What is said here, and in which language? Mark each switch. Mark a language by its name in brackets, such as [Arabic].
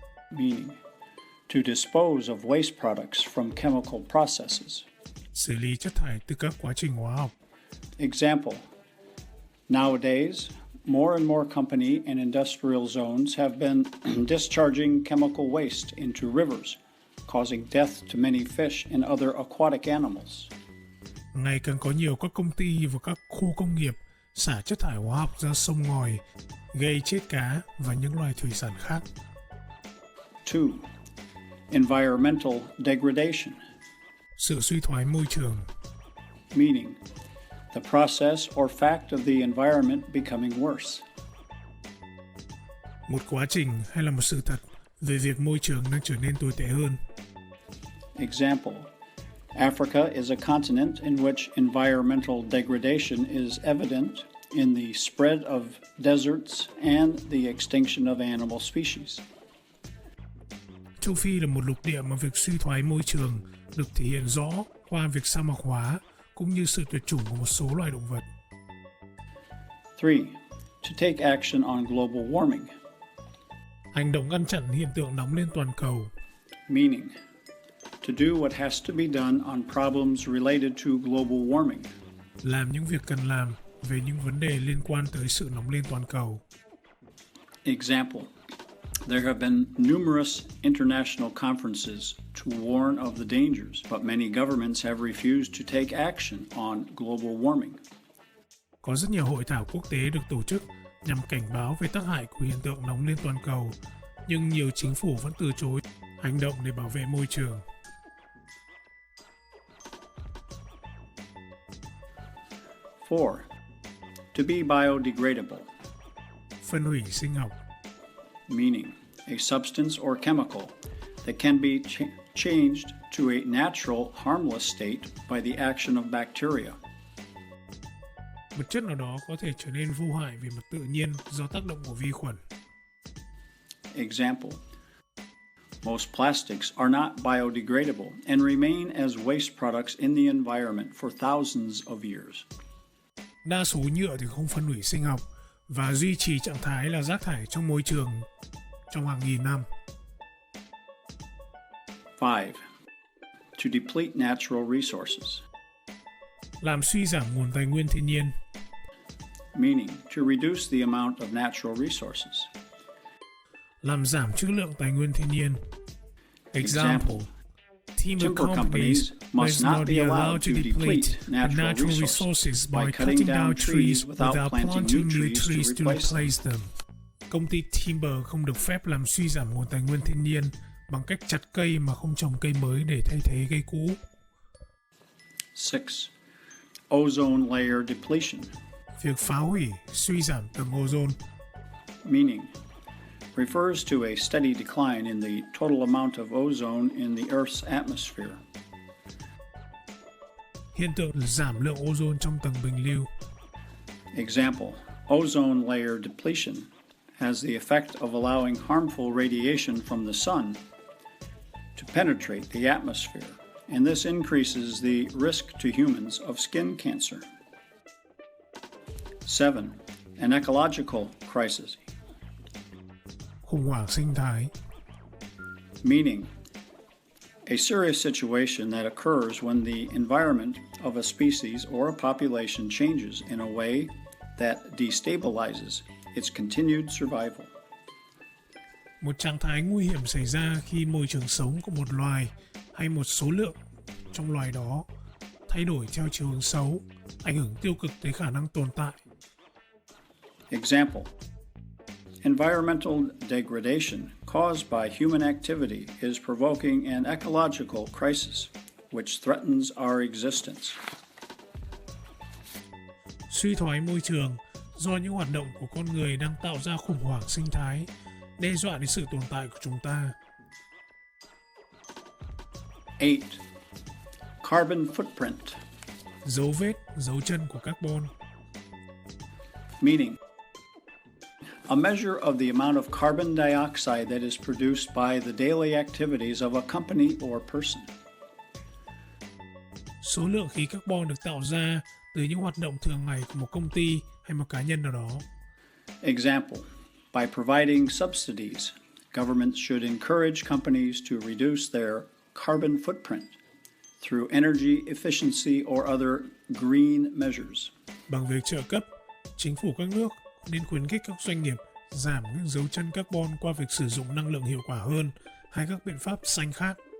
[English] meaning to dispose of waste products from chemical processes. [Vietnamese] xử lý chất thải từ các quá trình hóa học. [English] Example, nowadays, more and more company and industrial zones have been discharging chemical waste into rivers, causing death to many fish and other aquatic animals. [Vietnamese] Ngày càng có nhiều các công ty và các khu công nghiệp xả chất thải hóa học ra sông ngòi, gây chết cá và những loài thủy sản khác. [English] 2. Environmental degradation, [Vietnamese] Sự suy thoái môi trường, [English] meaning the process or fact of the environment becoming worse. [Vietnamese] một quá trình hay là một sự thật về việc môi trường đang trở nên tồi tệ hơn. [English] Example, Africa is a continent in which environmental degradation is evident in the spread of deserts and the extinction of animal species. [Vietnamese] Châu Phi là một lục địa mà việc suy thoái môi trường được thể hiện rõ qua việc sa mạc hóa cũng như sự tuyệt chủng của một số loài động vật. [English] 3. To take action on global warming, [Vietnamese] Hành động ngăn chặn hiện tượng nóng lên toàn cầu, [English] meaning to do what has to be done on problems related to global warming. [Vietnamese] làm những việc cần làm về những vấn đề liên quan tới sự nóng lên toàn cầu. [English] Example, there have been numerous international conferences to warn of the dangers, but many governments have refused to take action on global warming. [Vietnamese] Có rất nhiều hội thảo quốc tế được tổ chức nhằm cảnh báo về tác hại của hiện tượng nóng lên toàn cầu, nhưng nhiều chính phủ vẫn từ chối hành động để bảo vệ môi trường. [English] 4. To be biodegradable, [Vietnamese] Phân hủy sinh học, [English] meaning a substance or chemical that can be changed to a natural, harmless state by the action of bacteria. [Vietnamese] một chất nào đó có thể trở nên vô hại về mặt tự nhiên do tác động của vi khuẩn. [English] Example, most plastics are not biodegradable and remain as waste products in the environment for thousands of years. [Vietnamese] Đa số nhựa thì không phân hủy sinh học và duy trì trạng thái là rác thải trong môi trường trong hàng nghìn năm. [English] 5. To deplete natural resources, [Vietnamese] Làm suy giảm nguồn tài nguyên thiên nhiên, [English] meaning to reduce the amount of natural resources. [Vietnamese] làm giảm trữ lượng tài nguyên thiên nhiên. [English] Example, timber Timber companies must not be allowed to deplete the natural resources by cutting down trees without planting new trees to replace them. [Vietnamese] Công ty timber không được phép làm suy giảm nguồn tài nguyên thiên nhiên bằng cách chặt cây mà không trồng cây mới để thay thế cây cũ. [English] 6. Ozone layer depletion, [Vietnamese] Việc phá hủy, suy giảm tầng ozone, [English] meaning refers to a steady decline in the total amount of ozone in the Earth's atmosphere. [Vietnamese] hiện tượng giảm lượng ozone trong tầng bình lưu. [English] Example, ozone layer depletion has the effect of allowing harmful radiation from the sun to penetrate the atmosphere, and this increases the risk to humans of skin cancer. 7. An ecological crisis, [Vietnamese] Khủng hoảng sinh thái, [English] meaning a serious situation that occurs when the environment of a species or a population changes in a way that destabilizes its continued survival. [Vietnamese] một trạng thái nguy hiểm xảy ra khi môi trường sống của một loài hay một số lượng trong loài đó thay đổi theo chiều hướng xấu, ảnh hưởng tiêu cực tới khả năng tồn tại. [English] Example, environmental degradation caused by human activity is provoking an ecological crisis which threatens our existence. [Vietnamese] Suy thoái môi trường do những hoạt động của con người đang tạo ra khủng hoảng sinh thái, đe dọa đến sự tồn tại của chúng ta. [English] 8. Carbon footprint, [Vietnamese] Dấu vết, dấu chân của carbon, [English] meaning A measure of the amount of carbon dioxide that is produced by the daily activities of a company or person. [Vietnamese] Số lượng khí carbon được tạo ra từ những hoạt động thường ngày của một công ty hay một cá nhân nào đó. [English] Example, by providing subsidies, governments should encourage companies to reduce their carbon footprint through energy efficiency or other green measures. [Vietnamese] Bằng việc trợ cấp, chính phủ các nước nên khuyến khích các doanh nghiệp giảm những dấu chân carbon qua việc sử dụng năng lượng hiệu quả hơn hay các biện pháp xanh khác.